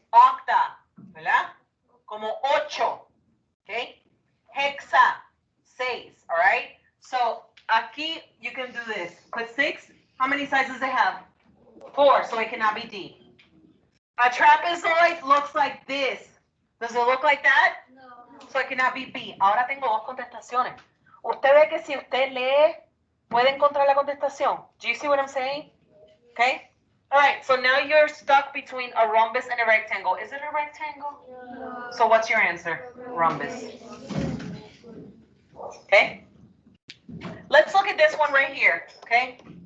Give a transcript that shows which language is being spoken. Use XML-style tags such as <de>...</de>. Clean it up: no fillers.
<es>Octa, ¿verdad? Como 8. Okay?</es> <en>Hexa 6. All right? So aquí you can do this. Put 6. How many sides does it have? 4, so it cannot be D. A trapezoid looks like this. Does it look like that? No. So it cannot be B.</en> <es>Ahora tengo 2 contestaciones. Usted ve que si usted lee, puede encontrar la contestación.</es> <en>Do you see what I'm saying? Okay? All right, so now you're stuck between a rhombus and a rectangle. Is it a rectangle? No. So what's your answer? Rhombus. Okay? Let's look at this one right here, okay?</en>